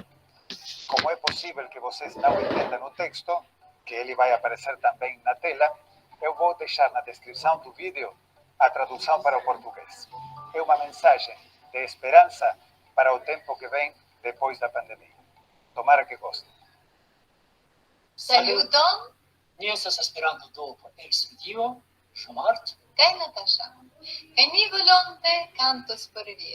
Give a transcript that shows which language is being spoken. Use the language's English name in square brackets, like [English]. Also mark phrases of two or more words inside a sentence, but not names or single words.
[Portuguese] Como é possível que vocês não entendam o texto, que ele vai aparecer também na tela, eu vou deixar na descrição do vídeo a tradução para o português. É uma mensagem de esperança para o tempo que vem depois da pandemia. Tomara que gostem. [Esperanto] Saluton, Mi estas Esperanto por Elsentio, Ŝumart. kaj Natasha. Kaj mi volonte kantos por vi.